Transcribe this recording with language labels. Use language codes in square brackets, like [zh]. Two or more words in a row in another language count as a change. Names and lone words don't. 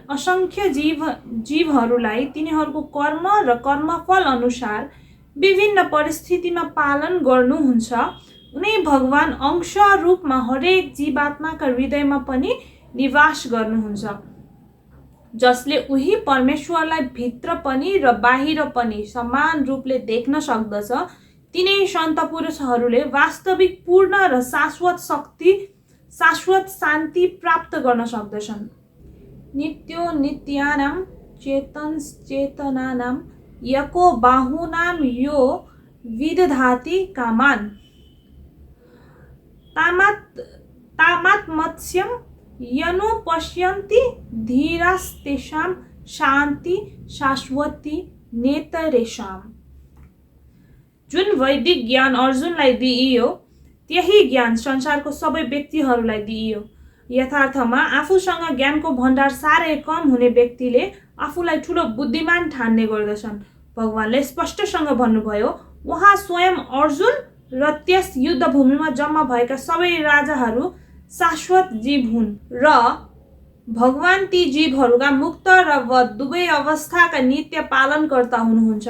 [ne] असंख्य जीवहरूलाई तिनीहरूको कर्म र कर्मफल अनुसार विभिन्न परिस्थितिमा पालन गर्नुहुन्छ, उनी भगवान अंश रूपमा हरेक जीवात्माका हृदयमा पनि निवास गर्नुहुन्छ, जसले उही परमेश्वरलाई भित्र पनि र बाहिर पनि समान रूपले देख्न सक्दछ। तिनै सन्त पुरुषहरूले वास्तविक पूर्ण र शाश्वत शक्ति, शाश्वत शान्ति प्राप्त गर्न सक्दछन्। [sa] नित्यो नित्यानां चेतनश्चेतनानां यको बाहुनां यो विदधाति कामान् तामात्मत्स्यं यनुपश्यन्ति धीरास्तेषां शान्ति शाश्वती नेतरेषाम्। [ne] जुन वैदिक ज्ञान अर्जुनलाई दिइयो, त्यही ज्ञान संसारको सबै व्यक्तिहरूलाई दिइयो। यथार्थमा आफूसँग ज्ञानको भण्डार साह्रै कम हुने व्यक्तिले आफूलाई ठुलो बुद्धिमान ठान्ने गर्दछन्। भगवानले स्पष्टसँग भन्नुभयो, उहाँ स्वयं अर्जुन र त्यस युद्धभूमिमा जम्मा भएका सबै राजाहरू शाश्वत जीव हुन् र भगवान ती जीवहरूका मुक्त र वध दुवै अवस्थाका नित्य पालनकर्ता हुनुहुन्छ।